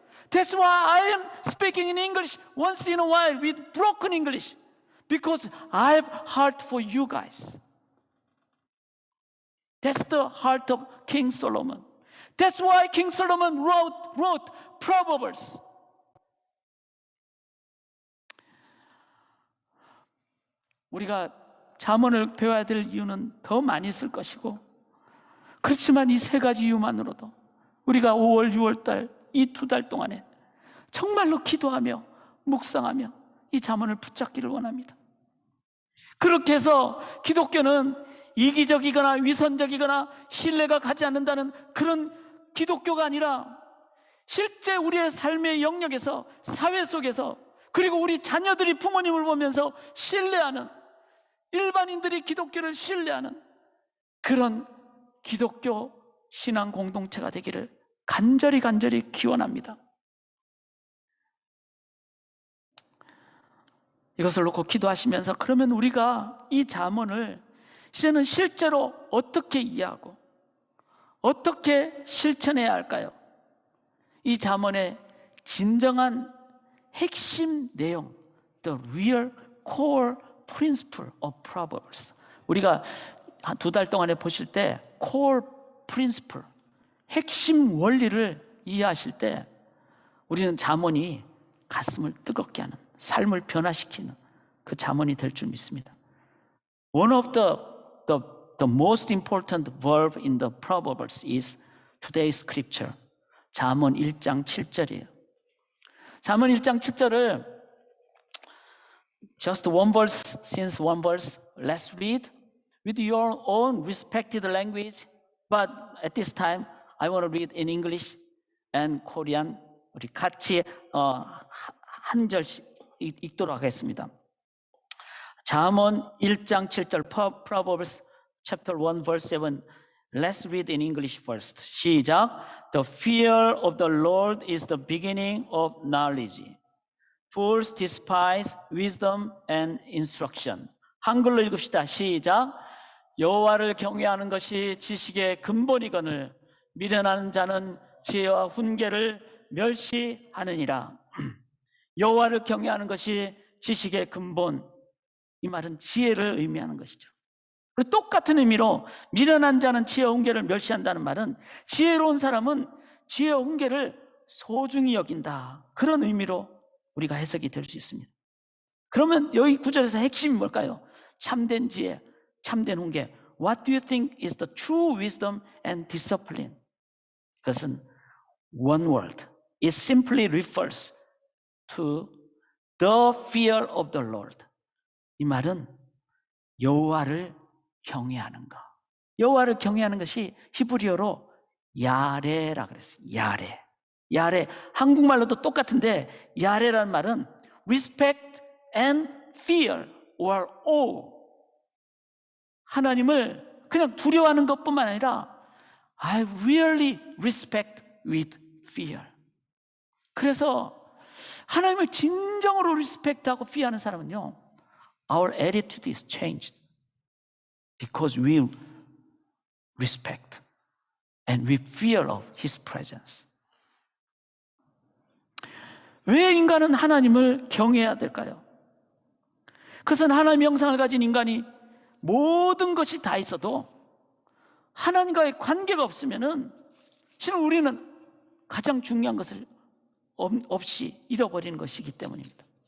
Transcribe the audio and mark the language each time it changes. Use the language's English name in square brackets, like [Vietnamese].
[English] That's why I am speaking in English once in a while with broken English, because I have heart for you guys. That's the heart of King Solomon. That's why King Solomon wrote Proverbs. [Korean] 우리가 잠언을 배워야 될 이유는 더 많이 있을 것이고, 그렇지만 이 3가지 이유만으로도 우리가 5월, 6월달 이 2달 동안에 정말로 기도하며 묵상하며 이 잠언을 붙잡기를 원합니다. 그렇게 해서 기독교는 이기적이거나 위선적이거나 신뢰가 가지 않는다는 그런 기독교가 아니라 실제 우리의 삶의 영역에서, 사회 속에서, 그리고 우리 자녀들이 부모님을 보면서 신뢰하는, 일반인들이 기독교를 신뢰하는 그런 기독교 신앙 공동체가 되기를 간절히 기원합니다. 이것을 놓고 기도하시면서, 그러면 우리가 이 잠언을 이제는 실제로 어떻게 이해하고 어떻게 실천해야 할까요? 이 잠언의 진정한 핵심 내용, [English] the real core principle of Proverbs. [Korean] 우리가 한 2달 동안에 보실 때 core principle, 핵심 원리를 이해하실 때 우리는 잠언이 가슴을 뜨겁게 하는, 삶을 변화시키는 그 잠언이 될 줄 믿습니다. [English] One of the most important verb in the Proverbs is today's scripture. [Korean] 잠언 1장 7절이에요. 잠언 1장 7절을 [English] just one verse, since one verse, let's read with your own respected language. But at this time, I want to read in English and Korean. [Korean] 우리 같이 한 절씩 읽도록 하겠습니다. 잠언 1장 7절, [English] Proverbs chapter 1 verse 7. Let's read in English first. [Korean] 시작. [English] The fear of the Lord is the beginning of knowledge. Fools despise wisdom and instruction. [Korean] 한글로 읽읍시다. 시작. 여호와를 경외하는 것이 지식의 근본이거늘 미련한 자는 지혜와 훈계를 멸시하느니라. 여호와를 경외하는 것이 지식의 근본. 이 말은 지혜를 의미하는 것이죠. 똑같은 의미로 미련한 자는 지혜와 훈계를 멸시한다는 말은 지혜로운 사람은 지혜와 훈계를 소중히 여긴다, 그런 의미로 우리가 해석이 될 수 있습니다. 그러면 여기 구절에서 핵심이 뭘까요? 참된 지혜, 참된 훈계. [English] What do you think is the true wisdom and discipline? [Korean] 그것은 [English] one word. It simply refers to the fear of the Lord. [Korean] 이 말은 여호와를 경외하는 것. 여호와를 경외하는 것이 히브리어로 야레라 그랬어요. 야레. 야레. 한국말로도 똑같은데 야레라는 말은 [English] respect and fear or awe. [Korean] 하나님을 그냥 두려워하는 것뿐만 아니라 [English] I really respect with fear. [Korean] 그래서 하나님을 진정으로 리스펙트하고 피하는 사람은요, [English] our attitude is changed because we respect and we fear of His presence. [Korean] 왜 인간은 하나님을 경외해야 될까요? 그것은 하나님의 형상을 가진 인간이 모든 것이 다 있어도 하나님과의 관계가 없으면은 실은 우리는 가장 중요한 것을 없이 잃어버리는 것이기 때문입니다.